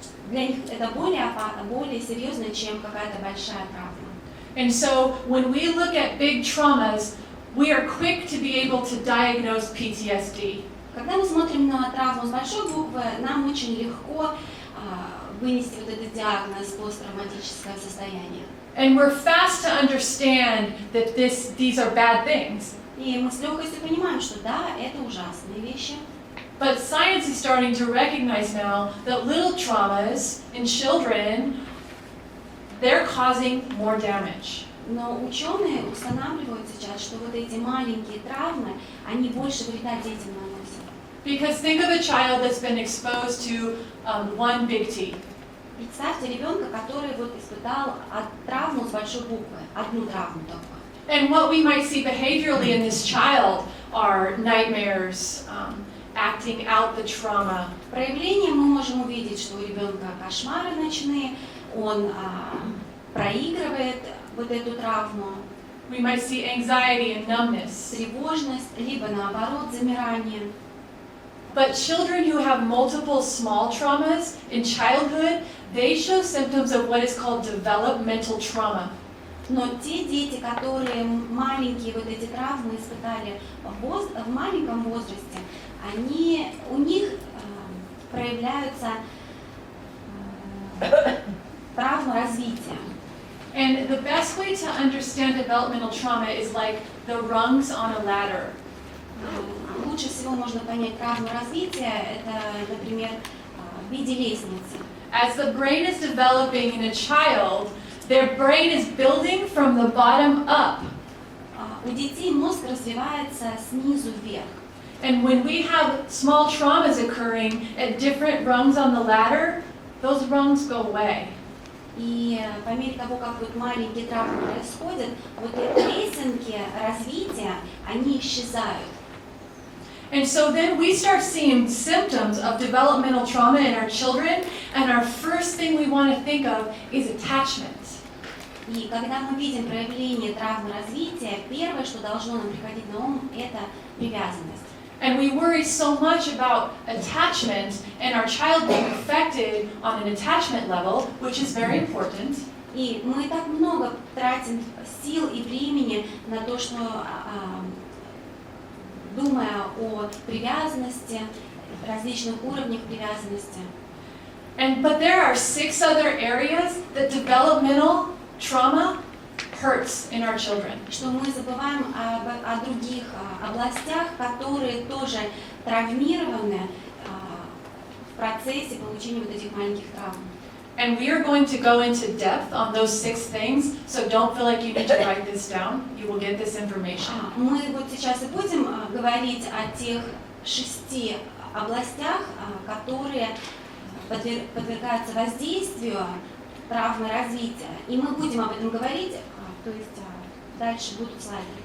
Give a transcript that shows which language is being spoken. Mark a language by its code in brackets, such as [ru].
[ru] Для них это более серьезно, чем какая-то большая травма. [en] And so when we look at big traumas, we are quick to be able to diagnose PTSD. [ru] Когда мы смотрим на травму с большой буквы, нам очень легко вынести вот этот диагноз посттравматическое состояние. [en] And we're fast to understand that these are bad things. [ru] И мы с легкостью понимаем, что да, это ужасные вещи. [en] But science is starting to recognize now that little traumas in children, they're causing more damage. [ru] Но ученые устанавливают сейчас, что вот эти маленькие травмы, они больше вреда детям наносят. [en] Because think of a child that's been exposed to one big T. [ru] Представьте ребенка, который вот испытал травму с большой буквы, одну травму только. [en] And what we might see behaviorally in this child are nightmares, acting out the trauma. [ru] Проявление мы можем увидеть, что у ребенка кошмары ночные, он проигрывает вот эту травму. [en] We might see anxiety and numbness. [ru] Тревожность, либо наоборот замирание. [en] But children who have multiple small traumas in childhood, they show symptoms of what is called developmental trauma. [ru] Но те дети, которые маленькие вот эти травмы испытали в маленьком возрасте, у них проявляются травмы развития. [en] And the best way to understand developmental trauma is like the rungs on a ladder. [ru] Лучше всего можно понять травму развития, это, например, в виде лестницы. [en] As the brain is developing in a child, their brain is building from the bottom up. [ru] У детей мозг развивается снизу вверх. [en] And when we have small traumas occurring at different rungs on the ladder, those rungs go away. [ru] И по мере того, как вот маленькие травмы происходят, вот эти лесенки развития, они исчезают. [en] And so then we start seeing symptoms of developmental trauma in our children, and our first thing we want to think of is attachment. [ru] И когда мы видим проявление травмы развития, первое, что должно нам приходить на ум, это привязанность. [en] And we worry so much about attachment and our child being affected on an attachment level, which is very important. [ru] И мы так много тратим сил и времени на то, что думая о привязанности, различных уровнях привязанности. [en] But there are 6 other areas that developmental trauma hurts in our children. [ru] Что мы забываем о других областях, которые тоже травмированы в процессе получения вот этих маленьких травм. [en] And we are going to go into depth on those 6 things, so don't feel like you need to write this down. You will get this information. [ru] Мы вот сейчас и будем говорить о тех 6 областях, которые подвергаются воздействию травмы развития. И мы будем об этом говорить, то есть дальше будут слайды.